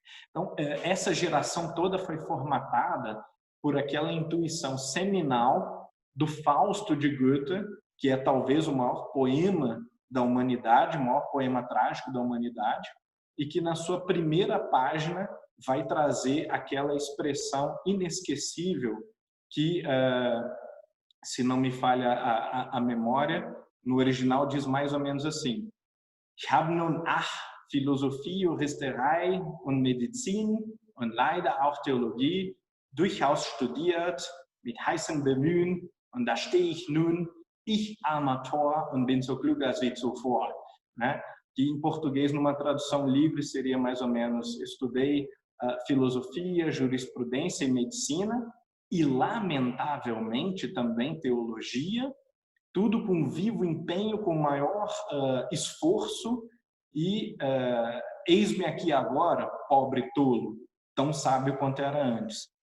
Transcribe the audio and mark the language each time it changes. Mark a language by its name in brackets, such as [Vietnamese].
[Portuguese] Então, essa geração toda foi formatada por aquela intuição seminal do Fausto de Goethe, que é talvez o maior poema da humanidade, o maior poema trágico da humanidade, e que na sua primeira página vai trazer aquela expressão inesquecível que, se não me falha a memória, no original diz mais ou menos assim: [German] Ich habe nun Philosophie, Juristerei und Medizin und leider auch Theologie durchaus studiert, mit heißem Bemühen, und da stehe ich nun, ich armer Tor, und bin so klug als wie zuvor. [Portuguese] Né? Que em português, numa tradução livre, seria mais ou menos: estudei filosofia, jurisprudência e medicina, e lamentavelmente também teologia, tudo com vivo empenho, com maior esforço, e eis-me aqui agora, pobre tolo, tão sábio quanto era antes.